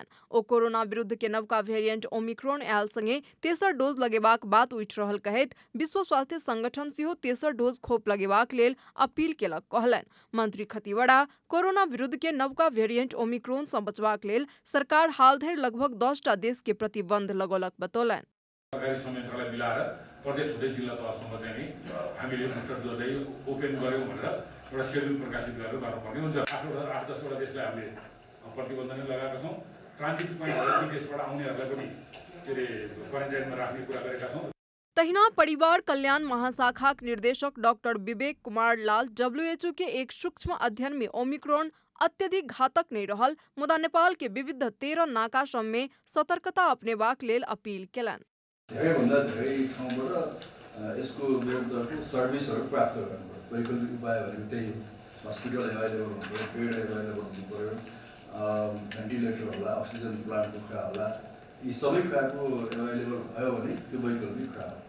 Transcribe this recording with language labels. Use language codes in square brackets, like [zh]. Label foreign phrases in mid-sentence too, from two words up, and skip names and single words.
[mai] ओ कोरोना विरुद्ध के नवका वेरिएंट ओमिक्रॉन आयल संगे तेसर डोज लगेबाक बात उठि रहल कहैत विश्व स्वास्थ्य संगठन सेहो तेसर डोज खोप लगेबाक लेल अपील केलक कहलनि। मंत्री खतिवड़ा कोरोना विरुद्ध के नवका वेरिएंट ओमिक्रॉन से बचबाक लेल सरकार हाल धरि लगभग 10टा देश के प्रतिबंध लगौलक बतौलनि। [ne] सरकारी संयन्त्रलाई मिलाएर प्रदेश हुँदै जिल्ला तहसम्म चाहिँ नि हामीले [en] booster dose [ne] चाहिँ ओपन गर्यौं भनेर एउटा शेड्युल प्रकाशित गरेर गर्नुपर्ने हुन्छ। 8-10 वटा देशलाई हामीले प्रतिबन्ध नै लगाएका छौं। [en] transit point [ne] देशबाट आउनेहरूलाई पनि क्वारेन्टाइनमा राख्ने कुरा गरेका छौं। [mai] तहिना परिवार कल्याण महाशाखा निर्देशक डॉक्टर विवेक कुमार लाल WHO के एक सूक्ष्म अध्ययन में ओमिक्रॉन अत्यधिक घातक नहीं रहल मुदा नेपाल के विविध 13 नाका सब में सतर्कता अपनेबाक लेल अपील केलनि। [ne] धेरैभन्दा धेरै ठाउँबाट यसको विरुद्धको सर्भिसहरू प्राप्त गर्नु पर्यो। वैकल्पिक उपाय भनेको त्यही हो। [en] hospital available [ne] हुनु पर्यो, [en] bed available [ne] हुनु पर्यो, भेन्टिलेटर होला, [en] oxygen plantको [ne] कुरा होला। यी सबै कुराको एभाइलेबल भयो भने त्यो वैकल्पिक कुरा हो।